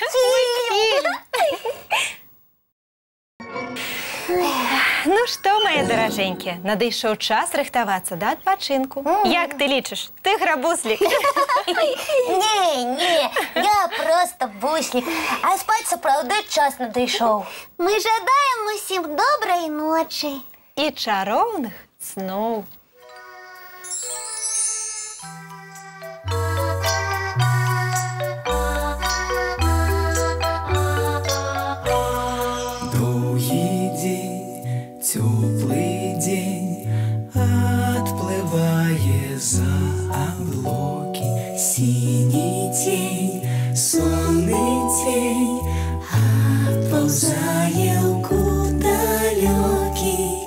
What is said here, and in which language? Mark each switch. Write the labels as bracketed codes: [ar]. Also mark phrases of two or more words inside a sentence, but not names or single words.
[be] Ну што, мае даражэнькія, надышоў час рыхтавацца да адпачынку. Як ты лічыш, тыгра-буслік? [ru] Не, я просто буслик. [be] А спать сапраўды час надышоў. Мы жадаем усім добрай ночы. І чароўных сноў. [ru] Теплый день отплывая за облаки, синий тень, сонный тень отползая куда далекий.